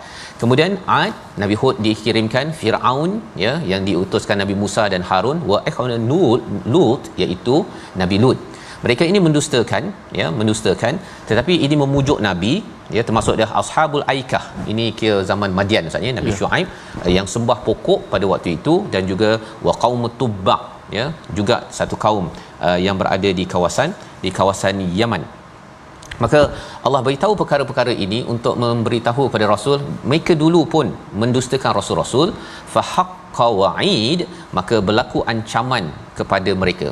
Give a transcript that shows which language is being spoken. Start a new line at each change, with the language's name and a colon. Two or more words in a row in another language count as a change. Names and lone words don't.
Malay: Kemudian Ad, Nabi Hud dikirimkan, Firaun, ya, yang diutuskan Nabi Musa dan Harun,
Arabic: وإخوان لوط,
Malay: iaitu Nabi Lut. Mereka ini mendustakan, ya, tetapi ini memujuk nabi, ya, termasuk dia Ashabul Aikah. Ini kira zaman Madian Ustaz, ya, Nabi Syuaib yang sembah pokok pada waktu itu, dan juga
Arabic: وقوم تبع,
Malay: ya, juga satu kaum yang berada di kawasan Yaman. Maka Allah beritahu perkara-perkara ini untuk memberitahu kepada Rasul, mereka dulu pun mendustakan Rasul-Rasul,
Arabic: فحق وعيد,
Malay: maka berlaku ancaman kepada mereka.